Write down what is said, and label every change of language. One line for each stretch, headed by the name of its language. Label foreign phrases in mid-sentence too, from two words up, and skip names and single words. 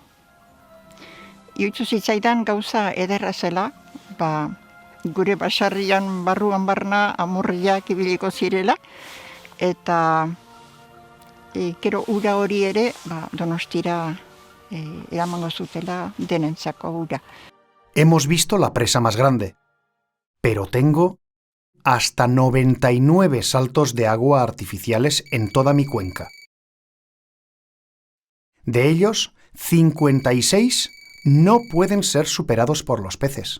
Basque: Iutsu zitzaidan gauza ederra zela, gure basarrian barruan barna amurriak ibiliko zirela, eta gero ura hori ere Donostira eramango zutela denentzako ura.
Spanish: Hemos visto la presa más grande, pero tengo hasta 99 saltos de agua artificiales en toda mi cuenca. De ellos, 56 no pueden ser superados por los peces.